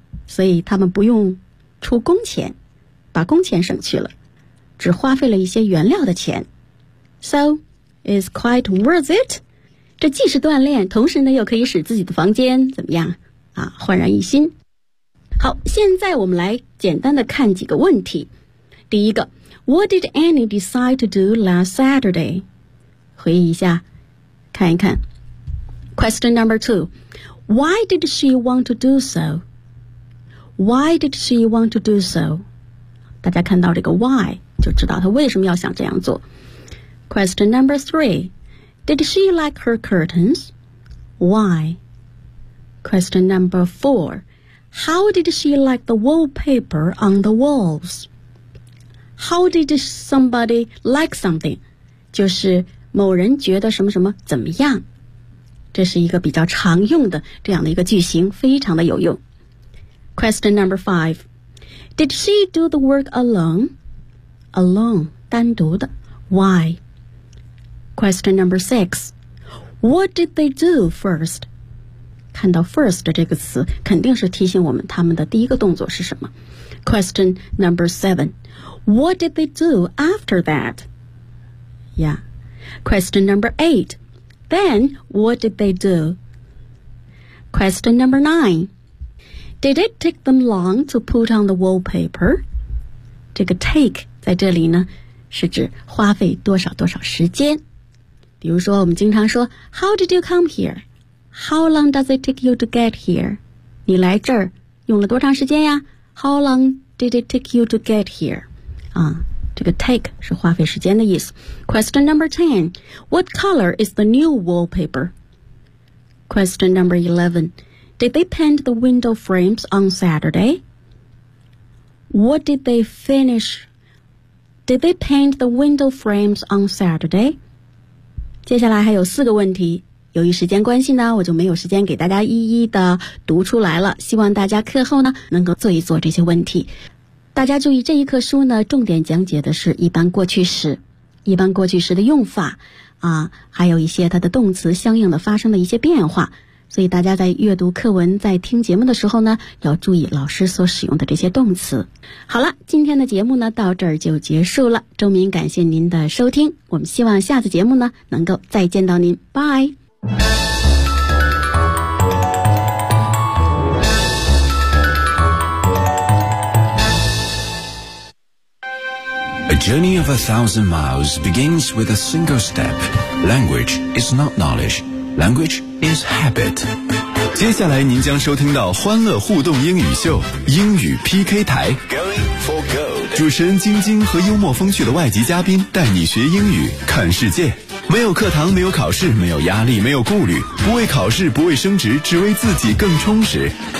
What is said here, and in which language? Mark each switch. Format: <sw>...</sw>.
<zh>所以他们不用出工钱，把工钱省去了，只花费了一些原料的钱。 So it's quite worth it，这既是锻炼，同时呢又可以使自己的房间怎么样啊，焕然一新。好，现在我们来简单的看几个问题。</zh> <en>第一个， What did Annie decide to do last Saturday？回忆一下看一看。 Question number two， Why did she want to do soWhy did she want to do so?</en> <zh>大家看到这个 why 就知道她为什么要想这样做。</zh> <en>Question number three， Did she like her curtains? Why? Question number four， How did she like the wallpaper on the walls? How did somebody like something?</en> <zh>就是某人觉得什么什么怎么样。这是一个比较常用的这样的一个句型，非常的有用。</zh> <en>Question number five. Did she do the work alone? Alone, 单独的。 Why? Question number six. What did they do first?</en> <zh>看到 first 这个词，肯定是提醒我们他们的第一个动作是什么。</zh> <en>Question number seven. What did they do after that? Yeah. Question number eight. Then, what did they do? Question number nine. Did it take them long to put on the wallpaper?</en> <zh>这个 take 在这里呢是指花费多少多少时间。</zh> <en>比如说我们经常说 How did you come here? How long does it take you to get here?</en> <zh>你来这儿用了多长时间呀？</zh> <en>How long did it take you to get here?</en> <zh>啊，这个 take 是花费时间的意思。</zh> <en>Question number 10 What color is the new wallpaper? Question number 11Did they paint the window frames on Saturday? What did they finish? Did they paint the window frames on Saturday?</en> <zh>接下来还有四个问题，由于时间关系呢，我就没有时间给大家一一的读出来了，希望大家课后呢能够做一做这些问题。大家注意，这一课书呢重点讲解的是一般过去时，一般过去时的用法啊，还有一些它的动词相应的发生的一些变化，所以大家在阅读课文在听节目的时候呢，要注意老师所使用的这些动词。好了，今天的节目呢到这儿就结束了，周明感谢您的收听，我们希望下次节目呢能够再见到您，拜。</zh> <en>A journey of 1,000 miles begins with a single step. Language is not knowledge. Language is habit.</en> <zh>接下来您将收听到欢乐互动英语秀，英语 PK 台。</zh> <en>Going for gold.</en> <zh>主持人晶晶和幽默风趣的外籍嘉宾带你学英语，看世界。没有课堂，没有考试，没有压力，没有顾虑，不为考试，不为升职，只为自己更充实。</zh>